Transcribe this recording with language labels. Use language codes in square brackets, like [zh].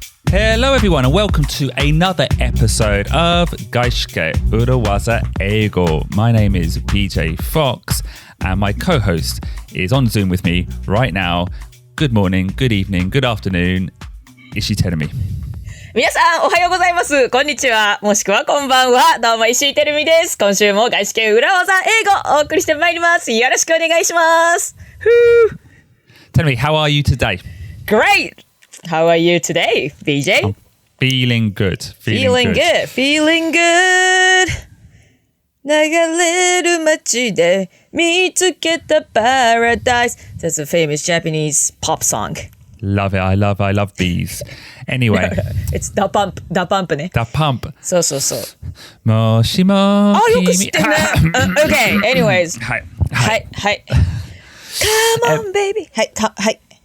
[en] Hello everyone and welcome to another episode of 外資系裏技英語. My name is BJ Fox and my co-host is on Zoom with me right now. Good morning, good evening, good afternoon. Ishii Terumi. [ja] 皆さんおはようございます。こんにちは。もしくはこんばんは。どうも石井てるみです。今週も外資系裏技英語をお送りしてまいります。よろしくお願いします。 [en] Terumi, how are you today? Great! How are you today, BJ? I'm feeling good. Feeling good. [ja] 流れる街で見つけた Paradise. [en] That's a famous Japanese pop song. Love it. I love these. Anyway. It's Da Pump ね。 Da Pump. [ja] そうそうそう。もしもあ、よく知ってるね。 [en] Okay, anyways. [ja] はい。 [en] Come on, baby. [ja] はい。